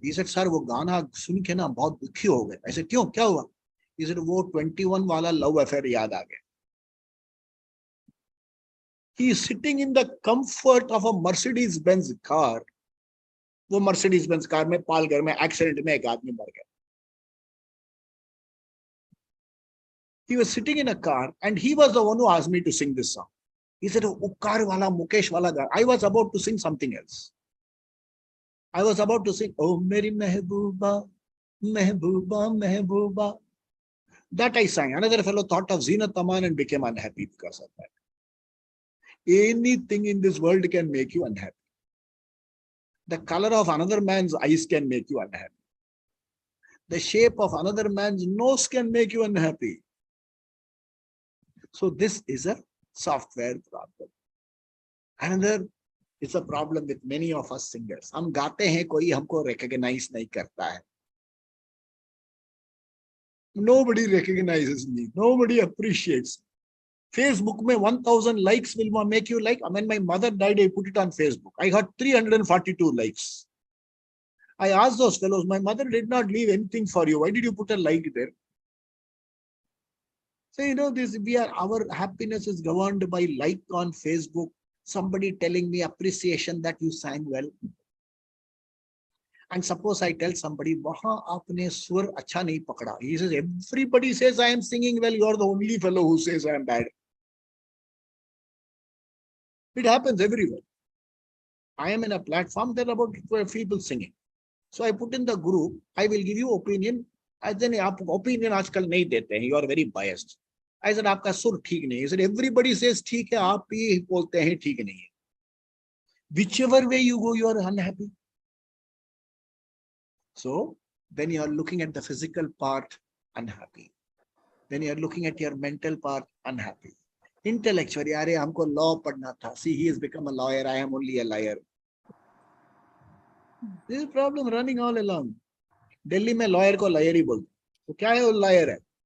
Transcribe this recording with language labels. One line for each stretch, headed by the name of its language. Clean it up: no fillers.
Hindi: He said, sir, वो गाना सुन के ना बहुत दुखी हो गए.
English: I said,
Hindi: क्यों, क्या हुआ?
English: He said,
Hindi: वो 21 वाला love affair याद आ गया.
English: He is sitting in the comfort of a Mercedes-Benz car.
Hindi: वो Mercedes-Benz car में पालघर में accident में एक आदमी मर गया.
English: He was sitting in a car and he was the one who asked me to sing this song. He said,
Hindi: वो car वाला मुकेश वाला गाना.
English: I was about to sing something else. I was about to sing, oh, Meri Mehbooba, Mehbooba, Mehbooba. That I sang. Another fellow thought of Zinat Aman and became unhappy because of that. Anything in this world can make you unhappy. The color of another man's eyes can make you unhappy. The shape of another man's nose can make you unhappy. So this is a software problem. Another it's a problem with many of us singers.
Hindi: हम गाते हैं, कोई हमको recognize नहीं करता है.
English: Nobody recognizes me. Nobody appreciates. Facebook में 1000 likes will make you like. When my mother died, I put it on Facebook. I got 342 likes. I asked those fellows, my mother did not leave anything for you. Why did you put a like there? So, our happiness is governed by like on Facebook. Somebody telling me appreciation that you sang well. And suppose I tell somebody,
Hindi: wahan aapne swar acha nahi pakda.
English: He says, everybody says I am singing well. You are the only fellow who says I am bad. It happens everywhere. I am in a platform, there are about 12 people singing. So I put in the group, I will give you opinion. I then opinion
Hindi: aajkal nahi dete hain.
English: You are very biased. I said,
Hindi: आपका सुर ठीक नहीं.
English: He said, everybody says
Hindi: ठीक है, आप ही बोलते हैं ठीक नहीं है.
English: Whichever way you go, you are unhappy. So when you are looking at the physical part, unhappy. When you are looking at your mental part, unhappy. Intellectually,
Hindi: अरे हमको law पढ़ना था.
English: See, he has become a lawyer. I am only a liar. This is a problem running all along.
Hindi: Delhi में lawyer को liar ही बोलते. तो क्या है वो liar है?